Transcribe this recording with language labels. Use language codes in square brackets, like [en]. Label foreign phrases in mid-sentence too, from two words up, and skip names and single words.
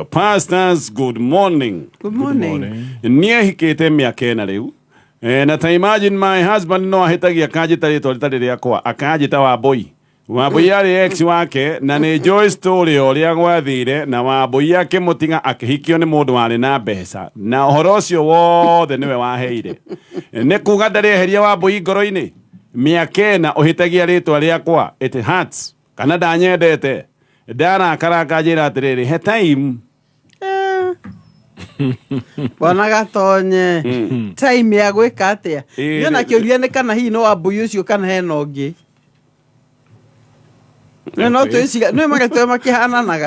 [en] Pastors, good morning. Good morning. [ki] Niĩ hikĩte mĩaka ĩna rĩu na ta [en] imagine my husband [ki] no ahitagia akanjita rĩtwa rĩtarĩ rĩakwa akanjita Wambui. Wambui yarĩ ex wake na nĩ njũĩ story ũrĩa gwathire na Wambui akĩmũtiga akĩhikio nĩ mũndũ warĩ na mbeca na ũhoro ũcio wothe nĩwe waheire. Nĩ kuga ndarĩ eheria Wambui ngoro-inĩ mĩaka ĩna ũhĩtagia rĩtwa rĩakwa [en] it hurts [ki] kana ndanyendete ndarakara kanjĩra atĩrĩrĩ he time Bona gatonye time ya gwĩka atĩa yona kĩũria nĩ kana hihi no Wambui ũcio kana hena ũngĩ no twĩciria nĩ magetwe makĩhananaga